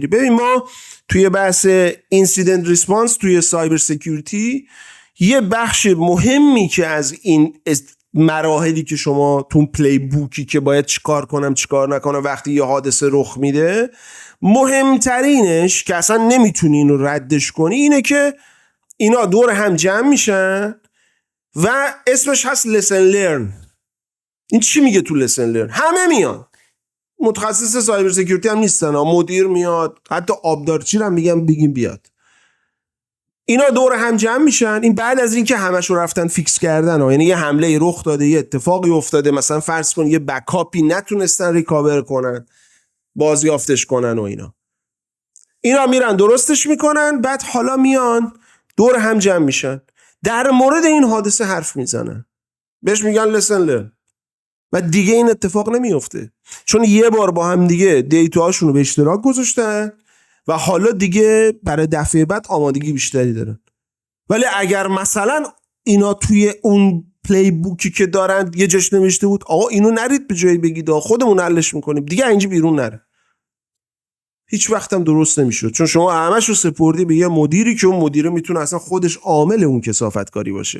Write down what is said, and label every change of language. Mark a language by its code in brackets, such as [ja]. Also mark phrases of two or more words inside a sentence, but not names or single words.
[fa] ببین ما توی بحث [en] incident response [fa] توی [en] cyber security [fa] یه بخش مهمی که از این مراحلی که شما تو [en] play book [fa] که باید چیکار کنم چیکار نکنم وقتی یه حادثه رخ میده، مهمترینش که اصلا نمیتونی اینو ردش کنی اینه که اینا دور هم جمع میشن و اسمش هست [en] lesson learn. [fa] این چی میگه تو [en] lesson learn؟ [fa] همه میان، متخصص [en] cyber security [fa] هم نیستن، مدیر میاد، حتی آبدارچی هم میگم بگیم بیاد. اینا دور هم جمع میشن. این بعد از اینکه همشو رفتن فیکس کردن، یعنی یه حمله رخ داده، یه اتفاقی افتاده، مثلا فرض کن یه بکاپی نتونستن ریکاور کنن، بازیافتش کنن و اینا میرن درستش میکنن، بعد حالا میان دور هم جمع میشن در مورد این حادثه حرف میزنن، بهش میگن [en] lesson learn [fa] و دیگه این اتفاق نمیفته، چون یه بار با هم دیگه دیتاهاشون رو به اشتراک گذاشتن و حالا دیگه برای دفعه بعد آمادگی بیشتری دارن. ولی اگر مثلا اینا توی اون [en] play book [fa] که دارن یه جاش نوشته بود آقا اینو نرید به جایی بگید خودمون حلش میکنیم، دیگه اینجا بیرون نره، هیچ وقتم درست نمیشد، چون شما همش رو سپردی به یه مدیری که اون مدیره میتونه اصلا خودش عامل اون کثافتکاری باشه.